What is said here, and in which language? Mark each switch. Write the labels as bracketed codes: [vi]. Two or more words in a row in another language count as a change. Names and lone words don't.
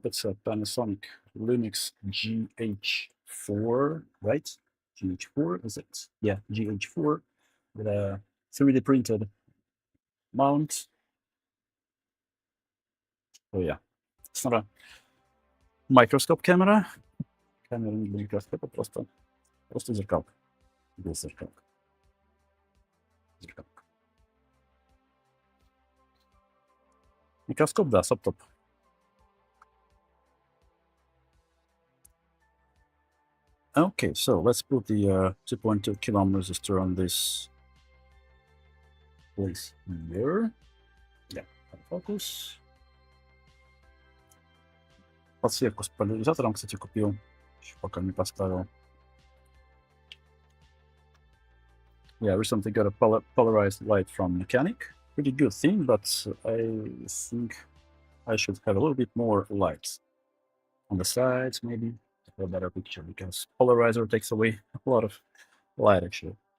[en] It's a Panasonic Lumix GH4, right? GH4, is it? Yeah, GH4 with a 3D printed mount. Oh yeah, it's not a microscope camera. [ru] Камера не для микроскопа, просто зеркалка. Без зеркалка. Зеркалка. Microscope, да, соп-топ. [en] Okay, so let's put the 2.2 kilo ohm resistor on this place here. Yeah, focus. [ru] Подсветку с поляризатором, кстати, купил. Еще пока не поставил. [en] Yeah, I recently got a polarized light from Mechanic. Pretty good thing, but I think I should have a little bit more lights on the sides, maybe, for a better picture, because polarizer takes away a lot of light, actually.